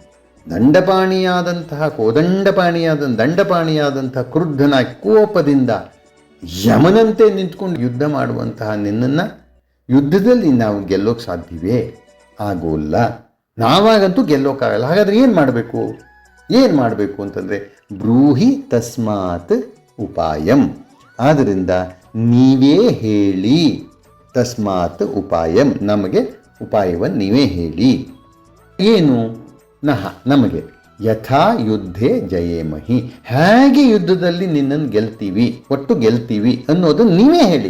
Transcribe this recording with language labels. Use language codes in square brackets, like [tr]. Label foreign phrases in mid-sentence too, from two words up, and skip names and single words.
[kn] ದಂಡಪಾಣಿಯಾದಂತಹ ಕ್ರುದ್ಧನ ಕೋಪದಿಂದ ಯಮನಂತೆ ನಿಂತ್ಕೊಂಡು ಯುದ್ಧ ಮಾಡುವಂತಹ ನಿನ್ನನ್ನು ಯುದ್ಧದಲ್ಲಿ ನಾವು ಗೆಲ್ಲೋಕ್ಕೆ ಸಾಧ್ಯವೇ? ಆಗೋಲ್ಲ. ನಾವಾಗಂತೂ ಗೆಲ್ಲೋಕ್ಕಾಗಲ್ಲ. ಹಾಗಾದ್ರೆ ಏನು ಮಾಡಬೇಕು ಅಂತಂದರೆ [sa] ಬ್ರೂಹಿ ತಸ್ಮಾತ್ ಉಪಾಯಂ, [kn] ಆದ್ದರಿಂದ ನೀವೇ ಹೇಳಿ. [sa] ತಸ್ಮಾತ್ ಉಪಾಯಂ, [kn] ನಮಗೆ ಉಪಾಯವನ್ನು ನೀವೇ ಹೇಳಿ. ಏನು? ನಮಗೆ [sa] ಯಥಾ ಯುದ್ಧೇ ಜಯೇಮಹಿ, [kn] ಹೇಗೆ ಯುದ್ಧದಲ್ಲಿ ನಿನ್ನನ್ನು ಗೆಲ್ತೀವಿ ಅನ್ನೋದನ್ನು ನೀವೇ ಹೇಳಿ.